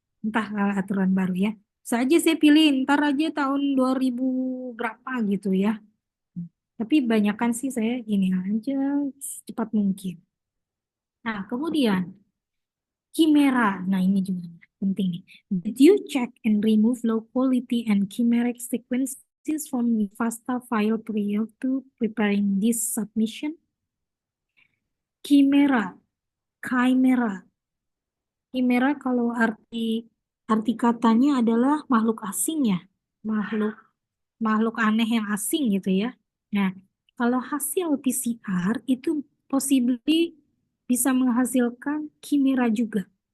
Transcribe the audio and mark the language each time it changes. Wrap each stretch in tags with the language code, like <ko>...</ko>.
<id>Entah aturan baru ya. Saja saya pilih ntar aja tahun 2000 berapa gitu ya. Tapi banyakan sih saya ini aja secepat mungkin. Nah, kemudian Chimera. Nah, ini juga penting nih.</id> <en>Did you check and remove low quality and chimeric sequences from the FASTA file prior to preparing this submission?</en> <id>Chimera, chimera. Chimera kalau arti katanya adalah makhluk asing ya, makhluk makhluk aneh yang asing gitu ya. Nah, kalau hasil PCR itu possibly bisa menghasilkan chimera juga.</id>